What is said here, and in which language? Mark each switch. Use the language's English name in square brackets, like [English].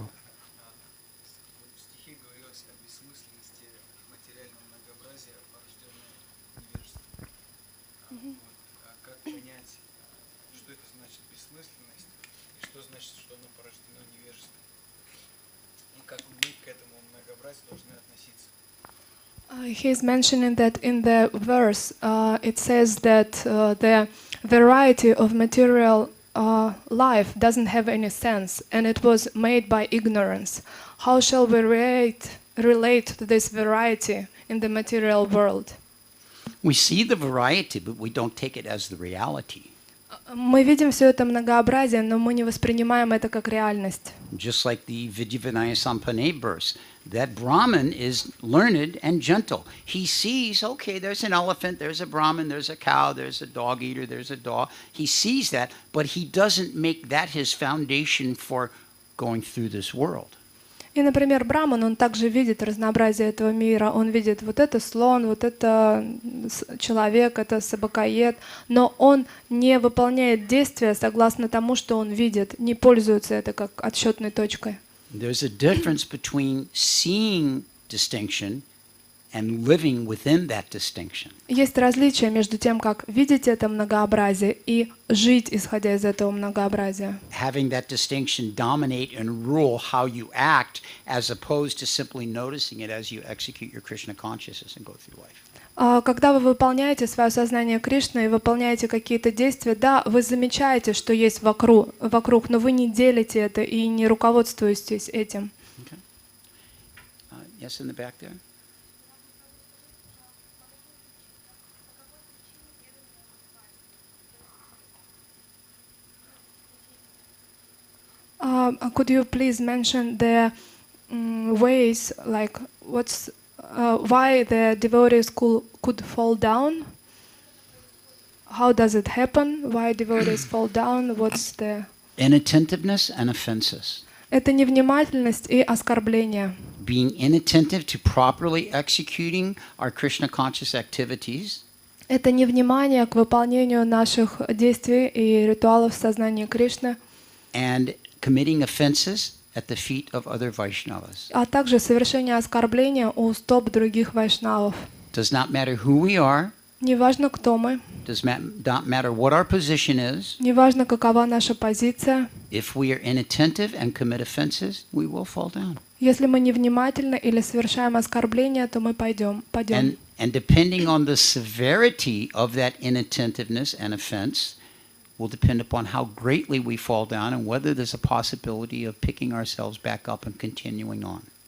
[Russian] В стихе говорилось о бессмысленности материального многообразия, порожденного невежеством. А как понять, что это значит бессмысленность, и что значит, что оно порождено невежеством? И как мы к этому многообразию должны относиться? [English] He is mentioning that in the verse it says that the variety of material life doesn't have any sense, and it was made by ignorance. How shall we relate to this variety in the material world? We see the variety, but we don't take it as the reality. [Russian] Мы видим все это многообразие, но мы не воспринимаем это как реальность. [English] Just like the Vijayavinaya Sampane verse, that Brahman is learned and gentle. He sees, okay, there's an elephant, there's a Brahman, there's a cow, there's a dog eater, there's a dog. He sees that, but he doesn't make that his foundation for going through this world. [Russian] И, например, Браман, он также видит разнообразие этого мира. Он видит вот это слон, вот это человек, это собакоед, но он не выполняет действия согласно тому, что он видит, не пользуется это как отсчетной точкой. [English] There's a difference between seeing distinction and living within that distinction. [Russian] Есть различие между тем, как видеть это многообразие и жить, исходя из этого многообразия. [English] Having that distinction dominate and rule how you act, as opposed to simply noticing it as you execute your Krishna consciousness and go through life. [Russian] Когда вы выполняете свое сознание Кришны и выполняете какие-то действия, да, вы замечаете, что есть вокруг, но вы не делите это и не руководствуетесь этим. [English] Okay. Yes, in the back there. Could you please mention the ways, like why the devotees could fall down? How does it happen? Why devotees fall down? What's the... Inattentiveness and offenses. [Russian] Это невнимательность и оскорбление. [English] Being inattentive to properly executing our Krishna conscious activities. [Russian] Это невнимание к выполнению наших действий и ритуалов в сознании Кришны. [English] And committing offenses at the feet of other Vaishnavas. [Russian] А также совершение оскорбления у стоп других вайшнавов. [English] Does not matter who we are. [Russian] Неважно, кто мы. [English] Does not matter what our position is. [Russian] Неважно, какова наша позиция. [English] If we are inattentive and commit offenses, we will fall down. [Russian] Если мы невнимательны или совершаем оскорбление, то мы пойдем. [English] And depending on the severity of that inattentiveness and offense, will depend upon how greatly we fall down and whether there's a possibility of picking ourselves back up and continuing on.